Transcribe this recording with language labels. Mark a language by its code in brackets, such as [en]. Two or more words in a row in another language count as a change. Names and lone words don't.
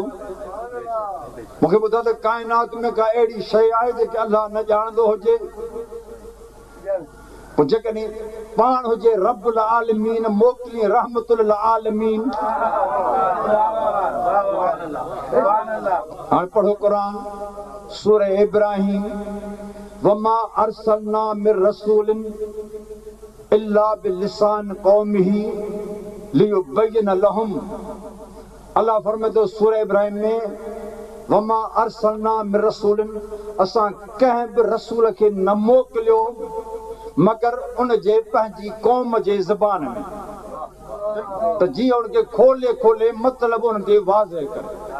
[sd] मूंखे ॿुधायो त काइनात में का अहिड़ी शइ आहे जेके अलाह न ॼाणंदो हुजे? पोइ जेकॾहिं पाण हुजे [ar] رب العالمين [sd] मोकिली [ar] رحمة العالمين. [sd] हाणे पढ़ो क़ुरान सूरह इब्राहिम, [ar] وما أرسلنا من رسول إلا بلسان قومه ليبين لهم. [sd] अल्लाह फरमाए थो सूरह इब्राहिम में, [ar] وما أرسلنا من رسول, [sd] असां कंहिं बि रसूल खे न मोकिलियो मगर उन जे पंहिंजी क़ौम जे ज़बान में, त जीअं उनखे खोले खोले मतिलब उनखे वाज़े करे।